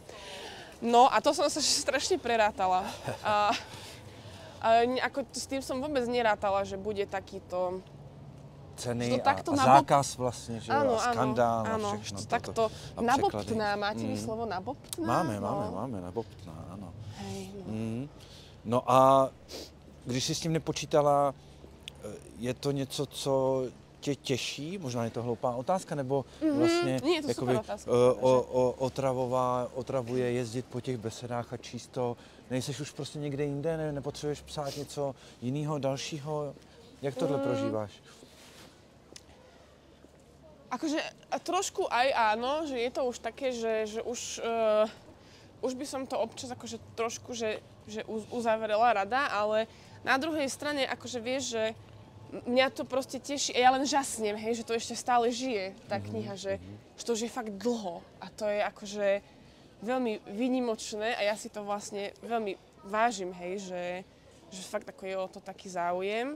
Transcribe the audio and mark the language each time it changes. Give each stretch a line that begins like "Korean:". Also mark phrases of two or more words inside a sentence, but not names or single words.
Slovak: No a to som sa strašne prerátala. A ako s tým som vôbec nerátala, že bude takýto... Ceny a zákaz vlastne, že áno, a skandál áno,
Czech: a všechno.
Slovak: Takto nabobtná, máte vy slovo nabobtná? Máme nabobtná, áno. Hej, no.
Czech: No a když jsi s tím nepočítala, je to něco, co tě těší? Možná je to hloupá otázka, nebo vlastně
Slovak: nie, to jakoby, otázka,
Czech: otravuje jezdit po těch besedách a číst to? Nejseš už prostě někde jinde, nepotřebuješ psát něco jiného, dalšího? Jak tohle prožíváš?
Slovak: Akože trošku aj áno, že je to už také, že už by som to občas akože trošku, že uzavrela rada, ale na druhej strane akože vieš, že mňa to proste teší a ja len žasnem, hej, že to ešte stále žije, tá kniha, že to už je fakt dlho a to je akože veľmi výnimočné a ja si to vlastne veľmi vážim, hej, že fakt ako je o to taký záujem.